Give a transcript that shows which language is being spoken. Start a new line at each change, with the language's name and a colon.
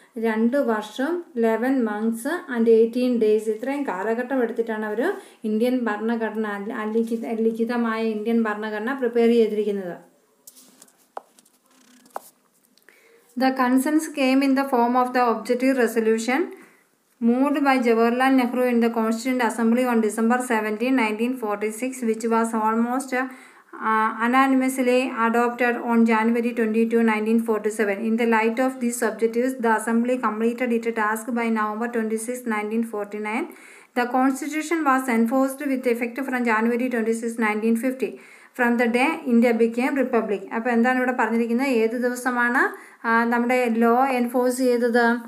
English: 2
Malayalam: വർഷം
English: 11 months and 18 days.
Malayalam: ഇത്രയും കാലഘട്ടം എടുത്തിട്ടാണ് അവർ ഇന്ത്യൻ ഭരണഘടന ലിഖിതമായ ഇന്ത്യൻ ഭരണഘടന പ്രിപ്പയർ ചെയ്തിരിക്കുന്നത്.
English: The concerns came in the form of the objective resolution moved by Jawaharlal Nehru in the Constituent Assembly on December 17, 1946, which was almost unanimously adopted on January 22, 1947. In the light of these objectives, the Assembly completed its task by November 26, 1949. The Constitution was enforced with effect from January 26, 1950. From the day India became Republic.
Malayalam: അപ്പോൾ എന്താണ് ഇവിടെ പറഞ്ഞിരിക്കുന്നത്? ഏത് ദിവസമാണ് നമ്മുടെ law enforce ചെയ്തത്?